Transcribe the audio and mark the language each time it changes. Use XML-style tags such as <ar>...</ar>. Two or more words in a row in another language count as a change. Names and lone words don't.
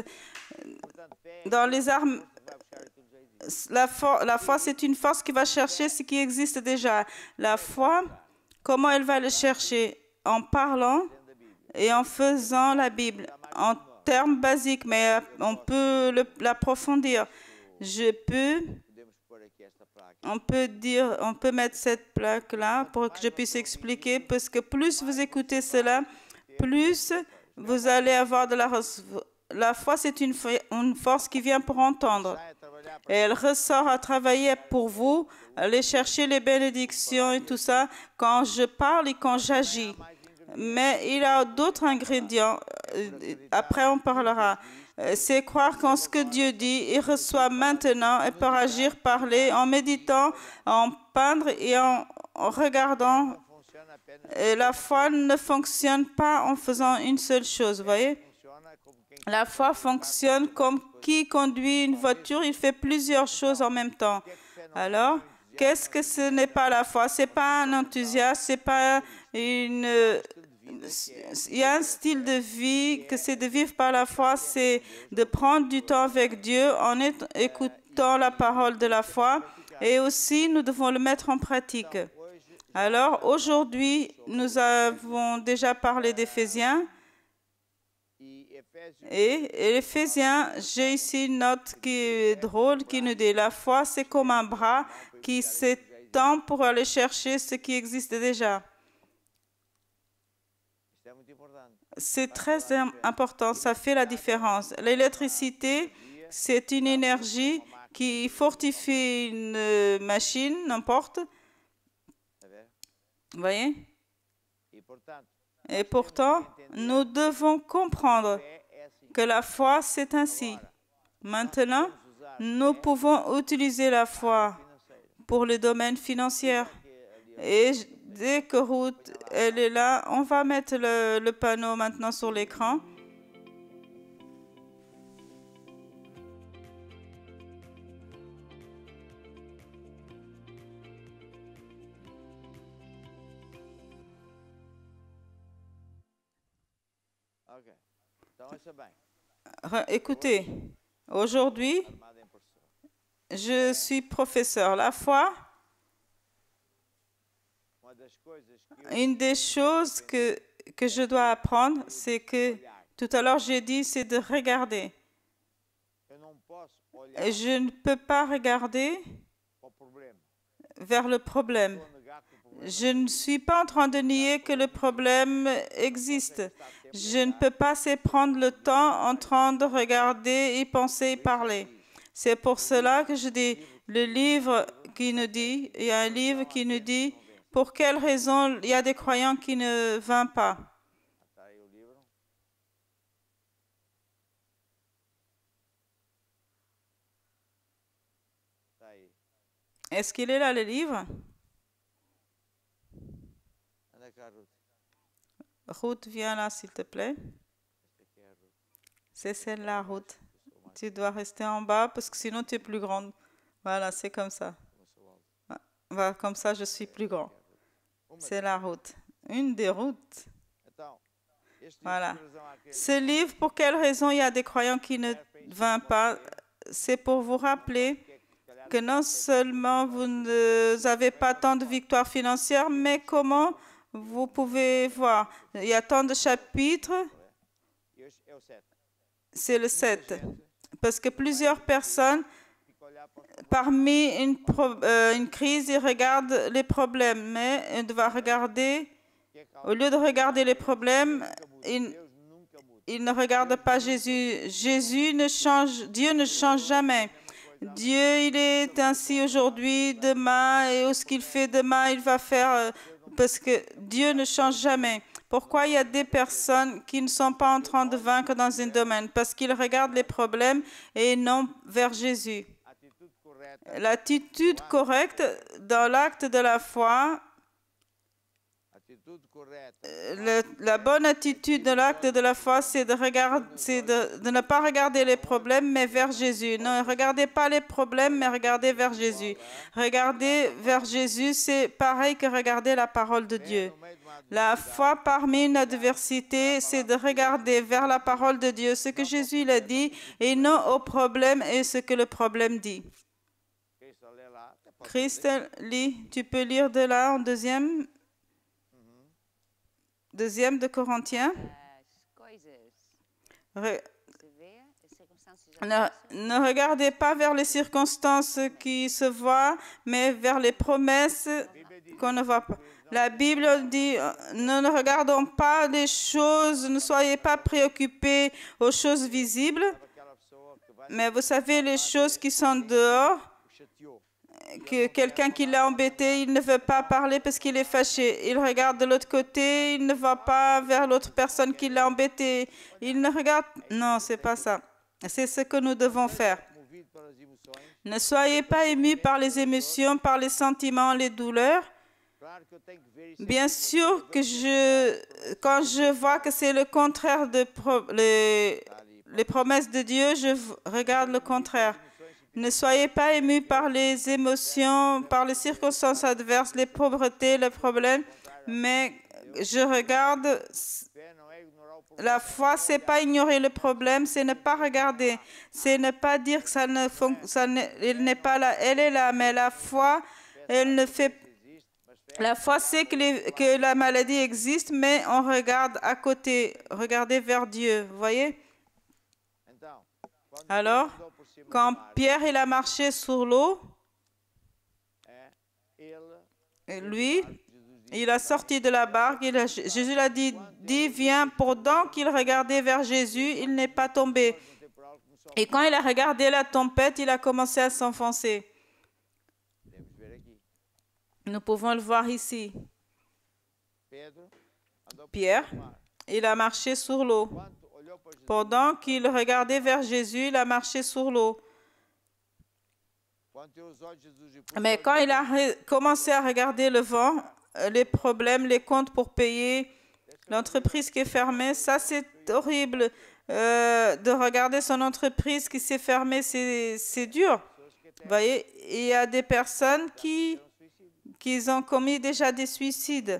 <fr>Dans les armes, la foi, c'est une force qui va chercher ce qui existe déjà. La foi, comment elle va le chercher? En parlant et en faisant la Bible. En termes basiques, mais on peut l'approfondir.</fr> <pt>Podemos pôr aqui esta placa.</pt> <fr>On peut mettre cette plaque-là pour que je puisse expliquer, parce que plus vous écoutez cela, plus vous allez avoir de la foi, c'est une force qui vient pour entendre.</fr> <pt>Sai a trabalhar</pt> <fr>Et elle ressort à travailler pour vous, aller chercher les bénédictions et tout ça, quand je parle et quand j'agis. Mais il y a d'autres ingrédients. Après, on parlera. C'est croire qu'en ce que Dieu dit, il reçoit maintenant et peut agir, parler, en méditant, en peindre et en regardant.</fr> <pt>funciona apenas,</pt> <fr>Et la foi ne fonctionne pas en faisant une seule chose, vous voyez?</fr> <pt>funciona como quem</pt> <fr>La foi fonctionne comme qui conduit une voiture, il fait plusieurs choses en même temps. Alors, qu'est-ce que ce n'est pas la foi? C'est pas un enthousiasme, c'est pas une... Il y a un style de vie que c'est de vivre par la foi, c'est de prendre du temps avec Dieu en écoutant la parole de la foi et aussi nous devons le mettre en pratique. Alors aujourd'hui, nous avons déjà parlé d'Éphésiens</fr> <pt>e Efésios</pt> <fr>et l'Éphésiens, j'ai ici une note qui est drôle qui nous dit la foi c'est comme un bras qui s'étend pour aller chercher ce qui existe déjà.</fr> <pt>isto é muito importante.</pt> <fr>C'est très important, ça fait la différence. L'électricité, c'est une énergie qui fortifie une machine, n'importe.</fr> <pt>Está a ver?</pt> <fr>Vous voyez?</fr> <pt>E portanto,</pt> <fr>Et pourtant, nous devons comprendre</fr> <pt>fé é assim.</pt> <fr>que la foi, c'est ainsi. Maintenant,</fr> <pt>Vamos usar</pt> <fr>Nous pouvons utiliser la foi pour le domaine financier. Et dès que Ruth, elle est là, on va mettre le panneau maintenant sur l'écran. Ok.</fr> <pt>Então, ouça bem.</pt> <fr>Écoutez, aujourd'hui,</fr> <pt>Armada em professor.</pt> <fr>je suis professeur. La foi,</fr> <pt>Uma das coisas que eu</pt> <fr>une des choses que je dois apprendre, c'est que tout à l'heure j'ai dit, c'est de regarder.</fr> <pt>não posso olhar</pt> <fr>Et je ne peux pas regarder</fr> <pt>para o problema.</pt> <fr>vers le problème.</fr> <pt>Estou a negar que o problema</pt> <fr>Je ne suis pas en train de nier que le problème existe. Je ne peux pas se prendre le temps en train de regarder, y penser, y parler. C'est pour cela que je dis, le livre qui nous dit, il y a un livre qui nous dit, pour quelle raison il y a des croyants qui ne viennent pas.</fr> <pt>Está aí o livro. Está aí.</pt> <fr>Est-ce qu'il est là, le livre?</fr> <pt>Anda cá, Ruth.</pt> <fr>Ruth, viens là, s'il te plaît.</fr> <pt>Esta aqui é a Ruth.</pt> <fr>C'est celle-là, Ruth.</fr> <pt>Eu sou mais</pt> <fr>Tu dois rester en bas parce que sinon tu es plus grande. Voilà, c'est comme ça.</fr> <pt>eu sou alto.</pt> <fr>Voilà, comme ça, je suis plus grand.</fr> <pt>Uma</pt> <fr>C'est la route. Une des routes.</fr> <pt>Então, este</pt> <fr>Voilà.</fr> <pt>livro, por razão àquele</pt> <fr>Ce livre, pour quelle raison il y a des croyants qui ne viennent pas? C'est pour vous rappeler</fr> <pt>que é que se calhar</pt> <fr>que non seulement vous n'avez pas tant de victoires financières, mais comment vous pouvez voir. Il y a tant de chapitres,</fr> <pt>este é o 7.</pt> <fr>c'est le 7. Parce que plusieurs personnes,</fr> <pt>Fica a olhar para os</pt> <fr>parmi une crise, ils regardent les problèmes, mais on doit regarder,</fr> <pt>que é que</pt> <fr>au lieu de regarder les problèmes, ils,</fr> <pt>Deus nunca muda.</pt> <fr>ils ne regardent pas Jésus. Jésus ne change, Dieu ne change jamais. Dieu, il est ainsi aujourd'hui, demain, et ce qu'il fait demain, il va faire, parce que Dieu ne change jamais. Pourquoi il y a des personnes qui ne sont pas en train de vaincre dans un domaine? Parce qu'ils regardent les problèmes et non vers Jésus.</fr> <pt>Atitude correta,</pt> <fr>L'attitude correcte dans l'acte de la foi,</fr> <pt>atitude correta.</pt> <fr>la bonne attitude de l'acte de la foi, c'est de ne pas regarder les problèmes, mais vers Jésus. Ne regardez pas les problèmes, mais regardez vers Jésus. Regarder vers Jésus, c'est pareil que regarder la parole de Dieu.</fr> <pt>No meio de uma</pt> <fr>La foi parmi une adversité, c'est de regarder vers la parole de Dieu, ce que Jésus l'a dit, et non au problème et ce que le problème dit.</fr> <pt>Cristo lê lá, até pode</pt> <fr>Christelle, lis, tu peux lire de là en deuxième de Corinthiens.</fr> <pt>As coisas Re- que se vê, as circunstâncias já</pt> <fr>ne regardez pas vers les circonstances qui se voient, mais vers les promesses qu'on ne voit pas. La Bible dit, ne regardons pas les choses, ne soyez pas préoccupés aux choses visibles,</fr> <pt>aquela pessoa que vai</pt> <fr>mais vous savez, les choses qui sont dehors,</fr> <pt>o chateou.</pt> <fr>que quelqu'un qui l'a embêté, il ne veut pas parler parce qu'il est fâché. Il regarde de l'autre côté, il ne va pas vers l'autre personne qui l'a embêté. Il ne regarde... Non, c'est pas ça. C'est ce que nous devons faire.</fr> <pt>Movido pelas emoções.</pt> <fr>Ne soyez pas émus par les émotions, par les sentiments, les douleurs.</fr> <pt>Claro que eu tenho que ver isso.</pt> <fr>Bien sûr que quand je vois que c'est le contraire de les promesses de Dieu, regarde le contraire. Ne soyez pas émus par les émotions, par les circonstances adverses, les pauvretés, les problèmes, mais je regarde.</fr> <pt>Fé não é ignorar o problema.</pt> <fr>La foi, c'est pas ignorer le problème, c'est ne pas regarder, c'est ne pas dire que elle n'est pas là, elle est là, mais la foi, elle ne fait.</fr> <pt>Existe, mas fé</pt> <fr>La foi sait que la maladie existe, mais on regarde à côté, regardez vers Dieu, vous voyez?</fr> <pt>Então, quando</pt> <fr>Alors,</fr> <pt>Deus andou por cima do</pt> <fr>quand</fr> <pt>mar,</pt> <fr>Pierre il a marché sur l'eau,</fr> <pt>ele,</pt> <fr>lui,</fr> <pt>Jesus disse,</pt> <fr>il a sorti de la barque, Jésus l'a dit, viens, pendant qu'il regardait vers Jésus, il n'est pas tombé.</fr> <pt>um temporal começou.</pt> <fr>Et quand il a regardé la tempête, il a commencé à s'enfoncer.</fr> <pt>Podemos ver aqui.</pt> <fr>Nous pouvons le voir ici.</fr> <pt>Pedro andou por</pt> <fr>Pierre,</fr> <pt>cima do mar.</pt> <fr>il a marché sur l'eau.</fr> <pt>Quando olhou para Jesus,</pt> <fr>Pendant qu'il regardait vers Jésus, il a marché sur l'eau.</fr> <pt>Quando tem os olhos de Jesus e puxa</pt> <fr>Mais</fr> <pt>os</pt> <fr>quand</fr> <pt>olhos</pt> <fr>il a commencé à regarder le vent, les problèmes, les comptes pour payer, l'entreprise qui est fermée, ça c'est horrible. De regarder son entreprise qui s'est fermée, c'est dur. Vous voyez, il y a des personnes qui ont commis déjà des suicides.</fr>